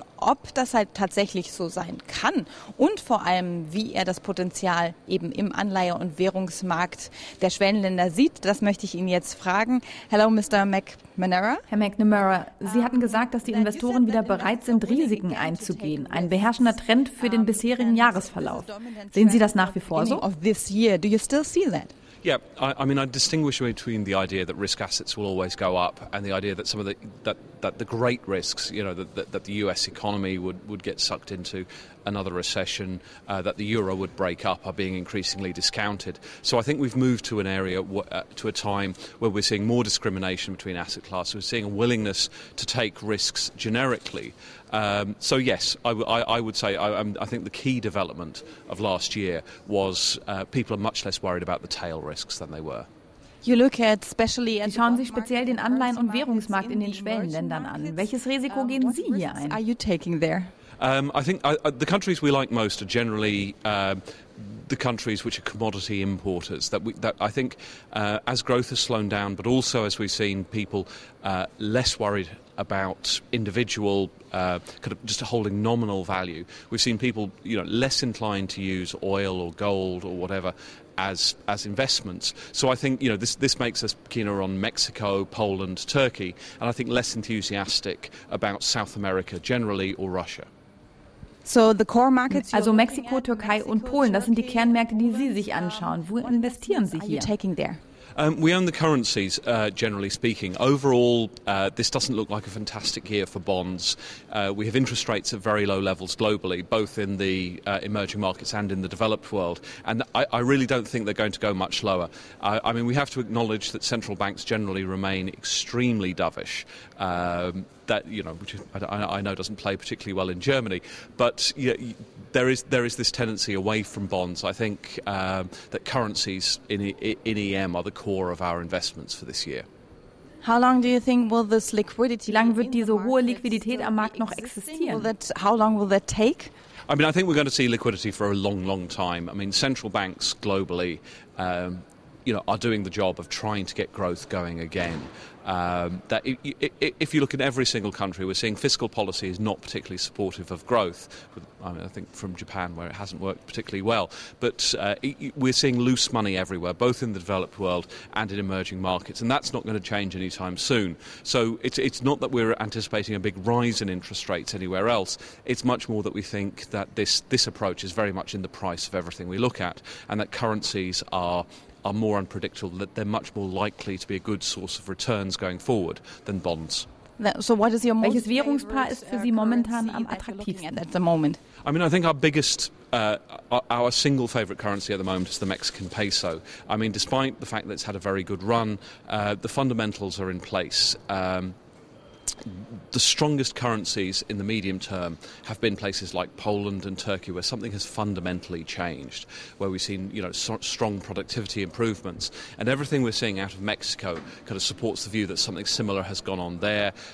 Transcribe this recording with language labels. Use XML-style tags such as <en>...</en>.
<de>Ob das halt tatsächlich so sein kann und vor allem, wie er das Potenzial eben im Anleihe- und Währungsmarkt der Schwellenländer sieht, das möchte ich ihn jetzt fragen.</de> <en>Hello, Mr. McNamara.</en> <de>Herr McNamara, Sie hatten gesagt, dass die Investoren wieder bereit sind, Risiken einzugehen. Ein beherrschender Trend für den bisherigen Jahresverlauf. Sehen Sie das nach wie vor so?</de> <en>Of this year, do you still see that? Yeah, I mean, I distinguish between the idea that risk assets will always go up and the idea that some of the great risks, that the US economy would get sucked into another recession, that the euro would break up, are being increasingly discounted. So I think we've moved to an area, to a time where we're seeing more discrimination between asset classes. We're seeing a willingness to take risks generically. So yes, I would say I think the key development of last year was people are much less worried about the tail risks than they were.</en> <de>Sie schauen sich speziell den Anleihen- und Währungsmarkt in den Schwellenländern an. Welches Risiko gehen Sie hier ein?</de> <en>Are you taking there? I think the countries we like most are generally the countries which are commodity importers. That I think as growth has slowed down, but also as we've seen people less worried about individual kind of just holding nominal value. We've seen people less inclined to use oil or gold or whatever as investments. So I think this makes us keener on Mexico, Poland, Turkey, and I think less enthusiastic about South America generally or Russia. So the core markets.</en> <de>Also Mexiko, Türkei und Polen, das sind die Kernmärkte, die Sie sich anschauen. Wo investieren Sie hier?</de> <en>Taking there? We own the currencies, generally speaking. Overall, this doesn't look like a fantastic year for bonds. We have interest rates at very low levels globally, both in the emerging markets and in the developed world. And I really don't think they're going to go much lower. I mean, we have to acknowledge that central banks generally remain extremely dovish. That which I know doesn't play particularly well in Germany, but there is this tendency away from bonds. I think that currencies in EM are the core of our investments for this year. How long do you think will this liquidity?</en> <de>Wie lange wird diese hohe Liquidität am Markt noch existieren?</de> <en>How long will that take? I mean, I think we're going to see liquidity for a long, long time. I mean, central banks globally, are doing the job of trying to get growth going again. That if you look in every single country, we're seeing fiscal policy is not particularly supportive of growth. I think from Japan, where it hasn't worked particularly well. But we're seeing loose money everywhere, both in the developed world and in emerging markets, and that's not going to change anytime soon. So it's not that we're anticipating a big rise in interest rates anywhere else. It's much more that we think that this approach is very much in the price of everything we look at, and that currencies are more unpredictable, that they're much more likely to be a good source of returns going forward than bonds. So what is your</en> <de>Welches Währungspaar ist für Sie momentan am attraktivsten?</de> <en>At the moment? I mean, I think our single favourite currency at the moment is the Mexican peso. I mean, despite the fact that it's had a very good run, the fundamentals are in place. The strongest currencies in the medium term have been places like Poland and Turkey, where something has fundamentally changed, where we've seen strong productivity improvements, and everything we're seeing out of Mexico kind of supports the view that something similar has gone on there.</en>